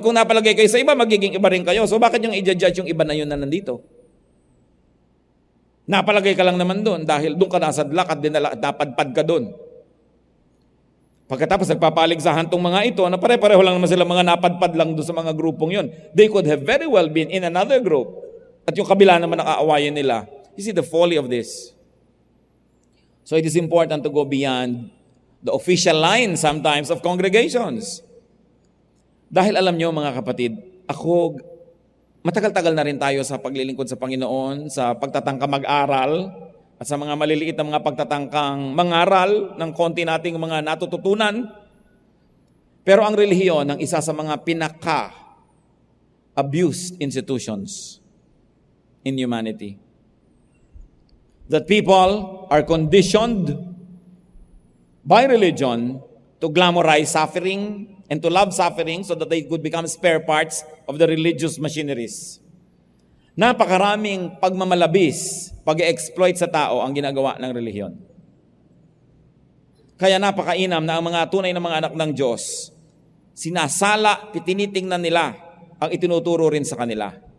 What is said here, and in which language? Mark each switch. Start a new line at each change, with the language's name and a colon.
Filipino: Kung napalagay kayo sa iba, magiging iba rin kayo. So bakit yung i-judge yung iba na yun na nandito? Napalagay ka lang naman doon dahil doon ka nasadlak at napadpad ka doon. Pagkatapos nagpapalig sa hantong mga ito, na pare-pareho lang naman sila mga napadpad lang doon sa mga grupong yun.
English: They could have very well been in another group.
Filipino: At yung kabila naman ang aawayan nila.
English: You see the folly of this. So it is important to go beyond the official line sometimes of congregations.
Filipino: Dahil alam nyo mga kapatid, ako, matagal-tagal na rin tayo sa paglilingkod sa Panginoon, sa pagtatangka mag-aral, at sa mga maliliit na mga pagtatangkang mangaral ng konti nating mga natututunan. Pero ang relihiyon ang isa sa mga pinaka-abused
English: institutions in humanity. That people are conditioned by religion to glamorize suffering and to love suffering so that they could become spare parts of the religious machineries.
Filipino: Napakaraming pagmamalabis, pag-exploit sa tao ang ginagawa ng relihiyon. Kaya napakainam na ang mga tunay na mga anak ng Diyos, sinasala, tinitingnan nila ang itinuturo rin sa kanila.